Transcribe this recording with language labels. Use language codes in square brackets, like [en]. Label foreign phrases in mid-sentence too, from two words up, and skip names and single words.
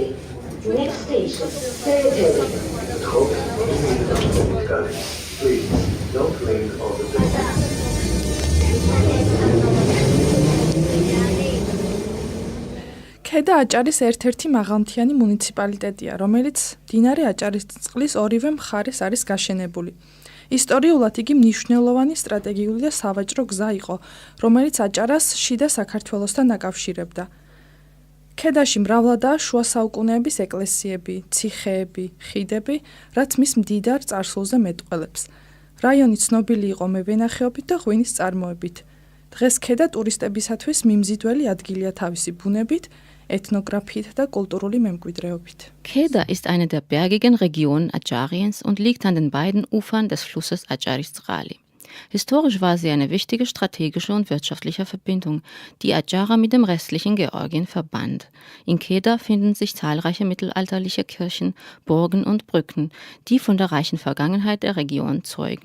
[en] Next station, წერეთელი. Please don't lean on the door. [ka] ქედა აჭარის ერთ-ერთი მაღალმთიანი მუნიციპალიტეტია, რომელიც მდინარე აჭარისწყლის ორივე მხარეს არის გაშენებული. ისტორიულად იგი მნიშვნელოვანი სტრატეგიული და სავაჭრო გზა იყო, რომელიც აჭარას შიდა საქართველოსთან აკავშირებდა. ქედაში მრავლადაა შუა საუკუნეების ეკლესიები, ციხეები, ხიდები, რაც მის მდიდარ წარსულზე მეტყველებს. რაიონი ცნობილი იყო მევენახეობით და ღვინის წარმოებით. დღეს ქედა ტურისტებისათვის მიმზიდველი ადგილია თავისი ბუნებით, ethnographiet და kulturuli მემკვიდრეობით. [de] Kheda ist eine der bergigen Regionen Adschariens und liegt an den beiden Ufern des Flusses Adscharistsrali. Historisch war sie eine wichtige strategische und wirtschaftliche Verbindung, die Adjara mit dem restlichen Georgien verband. In Keda finden sich zahlreiche mittelalterliche Kirchen, Burgen und Brücken, die von der reichen Vergangenheit der Region zeugen.